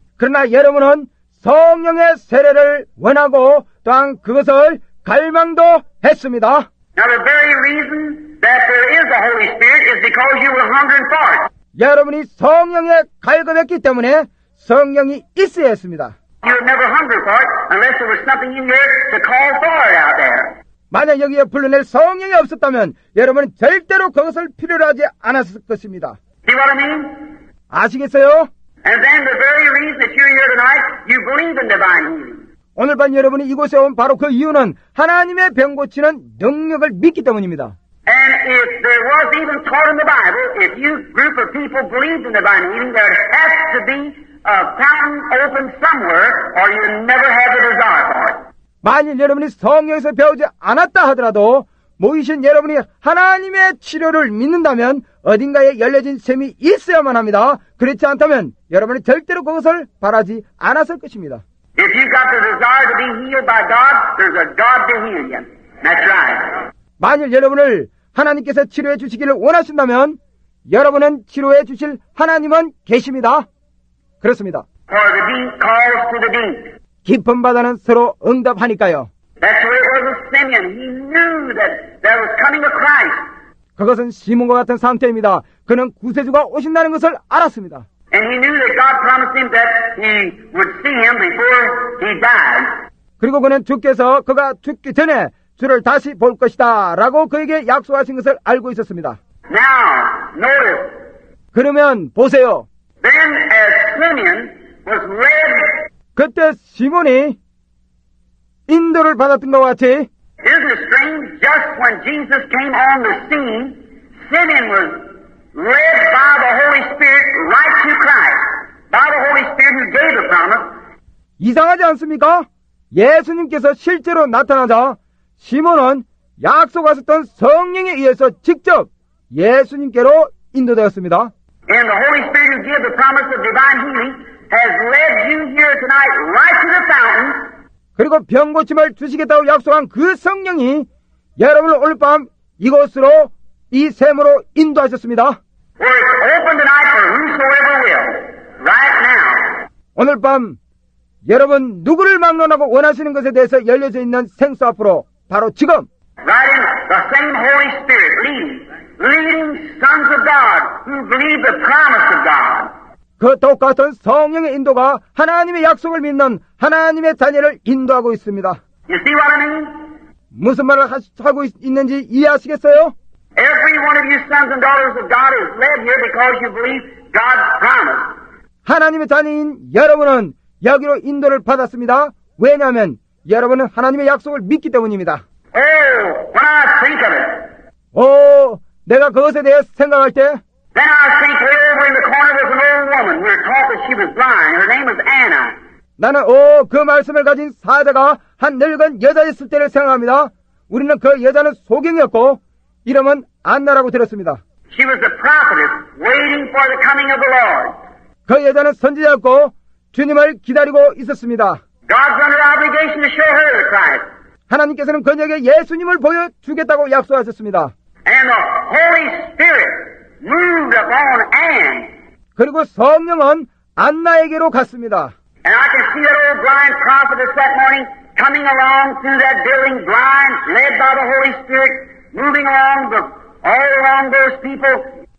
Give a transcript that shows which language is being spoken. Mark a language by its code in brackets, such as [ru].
[ko] 그러나 여러분은 성령의 세례를 원하고 또한 그것을 갈망도 했습니다. [en] Now the very reason that there is the Holy Spirit is because you were hungering for it. [ko] 여러분이 성령에 갈급했기 때문에 성령이 있어야 했습니다. [en] You would never hunger for it unless there was something in here to call for it out there. [ko] 만약 여기에 불러낼 성령이 없었다면 여러분은 절대로 그것을 필요로 하지 않았을 것입니다. [en] See what I mean? [ko] 아시겠어요? [en] And then the very reason that you're here tonight, you believe in divine healing. [ko] 오늘 밤 여러분이 이곳에 온 바로 그 이유는 하나님의 병 고치는 능력을 믿기 때문입니다. [en] And if there was even taught in the Bible, if you group of people believed in divine healing, there has to be a fountain open somewhere, or you never have the desire for it. [ko] 만일 여러분이 성령에서 배우지 않았다 하더라도 모이신 여러분이 하나님의 치료를 믿는다면 어딘가에 열려진 셈이 있어야만 합니다. 그렇지 않다면 여러분이 절대로 그것을 바라지 않았을 것입니다. [en] If you've got the desire to be healed by God, there's a God to heal you. That's right. [ko] 만일 여러분을 하나님께서 치료해 주시기를 원하신다면 여러분은 치료해 주실 하나님은 계십니다. 그렇습니다. [en] For the deep calls to the deep. [ko] 깊은 바다는 서로 응답하니까요. [en] That's the way it was with Simeon. He knew that there was coming a Christ. [ko] 그것은 시몬과 같은 상태입니다. 그는 구세주가 오신다는 것을 알았습니다. [en] And he knew that God promised him that he would see him before he died. [ko] 그리고 그는 주께서 그가 죽기 전에 주를 다시 볼 것이다 라고 그에게 약속하신 것을 알고 있었습니다. [en] Now, notice, [ko] 그러면 보세요. [en] then as Simeon was led, [ko] 그때 시몬이 인도를 받았던 것 같이 [en] isn't it strange, just when Jesus came on the scene, Simeon was led by the Holy Spirit right to Christ, by the Holy Spirit who gave the promise. [ko] 이상하지 않습니까? 예수님께서 실제로 나타나자 시몬은 약속하셨던 성령에 의해서 직접 예수님께로 인도되었습니다. [en] And the Holy Spirit who gave the promise of divine healing has led you here tonight right to the fountain. [ko] 그리고 병 고침을 주시겠다고 약속한 그 성령이 여러분을 오늘 밤 이곳으로 이 샘으로 인도하셨습니다. [en] Where it's open tonight for whosoever will. Right now. [ko] 오늘 밤 여러분 누구를 막론하고 원하시는 것에 대해서 열려져 있는 생수 앞으로 바로 지금 [en] Right in the same Holy Spirit leading sons of God who believe the promise of God. [ko] 그 똑같은 성령의 인도가 하나님의 약속을 믿는 하나님의 자녀를 인도하고 있습니다. [en] You see what I mean? [ko] 무슨 말을 하고 있는지 이해하시겠어요? [en] Every one of you sons and daughters of God is led here because you believe God's promise. [ko] 하나님의 자녀인 여러분은 여기로 인도를 받았습니다. 왜냐하면 여러분은 하나님의 약속을 믿기 때문입니다. [en] Oh, when I think of it, [ko] 오, 내가 그것에 대해 생각할 때 [en] then I think way over in the corner was an old woman. We were taught that she was blind. Her name was Anna. [ko] 나는 그 말씀을 가진 사자가 한 늙은 여자였을 때를 생각합니다. 우리는 그 여자는 소경이었고 이름은 안나라고 들었습니다. [en] She was the prophetess waiting for the coming of the Lord. [ko] 그 여자는 선지자였고 주님을 기다리고 있었습니다. [en] God's under obligation to show her the Christ. [ko] 하나님께서는 그녀에게 예수님을 보여주겠다고 약속하셨습니다. [en] And the Holy Spirit moved upon Anne. [ko] 그리고 성령은 안나에게로 갔습니다. [en] And I can see that old blind prophetess that morning coming along through that building blind, led by the Holy Spirit, moving along all along those people.